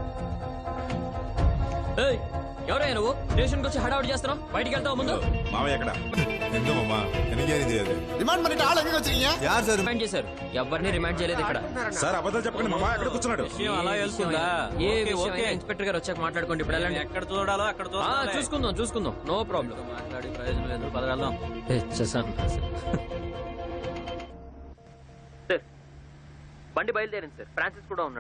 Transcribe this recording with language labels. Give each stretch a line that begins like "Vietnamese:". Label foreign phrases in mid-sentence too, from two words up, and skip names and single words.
Telugu: ఎవరయ్యా నువ్వు? స్టేషన్కి వచ్చి హడావుడి చేస్తున్నావు. బయటికి వెళ్తావు ముందు. మావయ్య ఎక్కడ?
Tamil: రిమాండ్ பண்ணிட்டு ஆள் எங்க வச்சிருக்கீங்க?
Telugu: యార్ సార్ రిమాండ్ చేశారు. ఎవరిని రిమాండ్ చేయలేదు ఇక్కడ. సార్ అబద్ధాలు చెప్పండి. మామ ఎక్కడ కూర్చున్నాడు? విషయం అలా వెళ్తుందా? ఏ విషయం అయినా ఇన్స్పెక్టర్ గారు వచ్చాక మాట్లాడుకోండి. ఇప్పుడు వెళ్ళండి. ఎక్కడ చూడాలో అక్కడ చూసుకుందాం.
English: no problem.
Telugu: మాట్లాడి ప్రయోజనం లేదు. పదగలదాం. సార్, బండి బయలుదేరింది సార్. ఫ్రాన్సిస్ కూడా ఉన్నాడు.